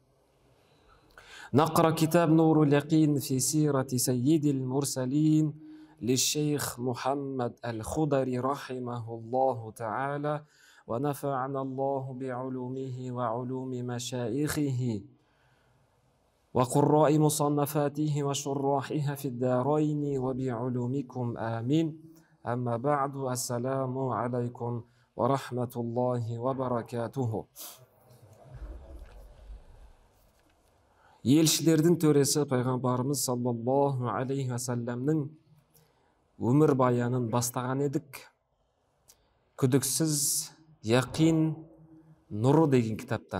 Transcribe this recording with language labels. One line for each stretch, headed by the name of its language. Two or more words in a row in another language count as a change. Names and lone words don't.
Arabic: نقرأ كتاب نور اليقين في سيرة سيد المرسلين للشيخ محمد الخضري رحمه الله تعالى ونفعنا الله بعلومه وعلوم مشايخه وقراء مصنفاته وشراحها في الدارين وبعلومكم آمين. أما بعد السلام عليكم ورحمة الله وبركاته.
Kazakh: Елшілердің төресі пайғамбарымыз
Arabic: صلى الله عليه وسلم
Kazakh: өмір баянын бастаған едік. Күдіксіз яқин нұры деген кітаптан.